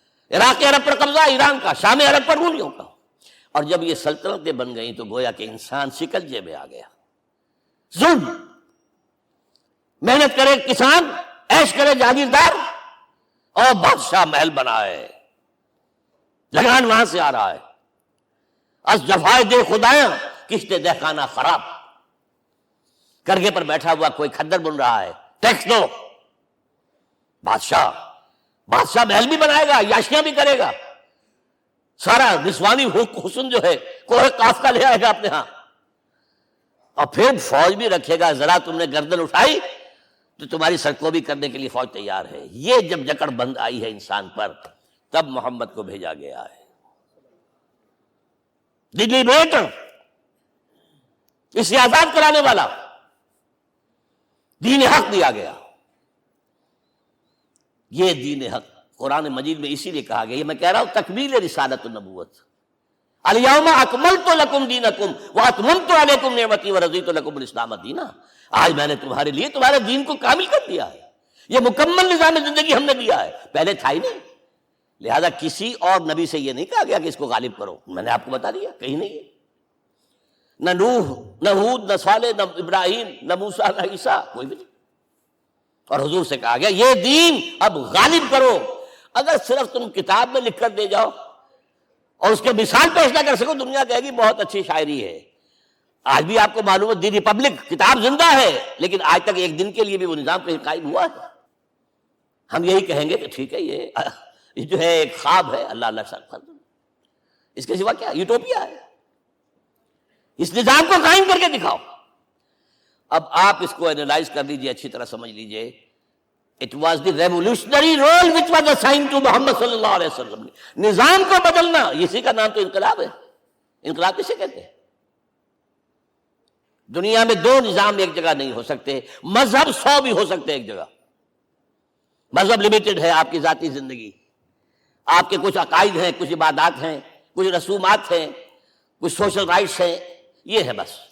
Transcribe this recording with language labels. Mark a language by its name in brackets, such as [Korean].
[Urdu] عراق عرب پر قبضہ ایران کا، شام عرب پر رومیوں کا. اور جب یہ سلطنتیں بن گئیں تو گویا کہ انسان شکنجے میں آ گیا. ظلم، محنت کرے کسان، عیش کرے جاگیردار، اور بادشاہ محل بنائے، لگان وہاں سے آ رہا ہے. [Persian] از جفائے دے خدایاں کشتے دہقانہ خراب. [Urdu] کرگے پر بیٹھا ہوا کوئی کھدر بن رہا ہے، ٹیکس دو. بادشاہ محل بھی بنائے گا، یاشیاں بھی کرے گا، سارا نسوانی حسن جو ہے کوہ قاف کا لے آئے گا اپنے ہاں، اور پھر فوج بھی رکھے گا. ذرا تم نے گردن اٹھائی تو تمہاری سرکوبی کرنے کے لیے فوج تیار ہے. یہ جب جکڑ بند آئی ہے انسان پر، تب محمد کو بھیجا گیا ہے. دلی بیٹ، اسے آزاد کرانے والا، دین حق دیا گیا. یہ دین حق قرآن مجید میں اسی لیے کہا گیا، یہ میں کہہ رہا ہوں تکمیل رسالت النبوت. [Arabic] الیوم اکملت لکم دینکم واتممت علیکم نعمتی ورضیت لکم الاسلام دینا. [Urdu] آج میں نے تمہارے لیے تمہارے دین کو کامل کر دیا ہے. یہ مکمل نظام زندگی ہم نے دیا ہے، پہلے تھا ہی نہیں. لہذا کسی اور نبی سے یہ نہیں کہا گیا کہ اس کو غالب کرو. میں نے آپ کو بتا دیا کہیں نہیں ہے. نہ نوح، نہ ہود، نہ صالح، نہ ابراہیم، نہ موسیٰ، نہ عیسیٰ، کوئی بھی نہیں. اور حضور سے کہا گیا یہ دین اب غالب کرو. اگر صرف تم کتاب میں لکھ کر دے جاؤ اور اس کے مثال پیش نہ کر سکو، دنیا کہے گی بہت اچھی شاعری ہے. آج بھی آپ کو معلوم ہے دی ریپبلک کتاب زندہ ہے، لیکن آج تک ایک دن کے لیے بھی وہ نظام پہ قائم ہوا ہے. ہم یہی کہیں گے کہ ٹھیک ہے یہ جو ہے ایک خواب ہے، اللہ اللہ سر، اس کے سوا کیا یوٹوپیا ہے. اس نظام کو قائم کر کے دکھاؤ. اب آپ اس کو اینالائز کر لیجئے، اچھی طرح سمجھ لیجئے. [English] It was the revolutionary role which was assigned to Muhammad [Arabic] صلی اللہ علیہ وسلم. [Urdu] نظام کو بدلنا، اسی کا نام تو انقلاب ہے. انقلاب کسے کہتے ہیں؟ دنیا میں دو نظام ایک جگہ نہیں ہو سکتے. مذہب 100 بھی ہو سکتے ایک جگہ. مذہب لمیٹڈ ہے، آپ کی ذاتی زندگی، آپ کے کچھ عقائد ہیں، کچھ عبادات ہیں، کچھ رسومات ہیں، کچھ سوشل رائٹس ہیں، یہ ہے بس.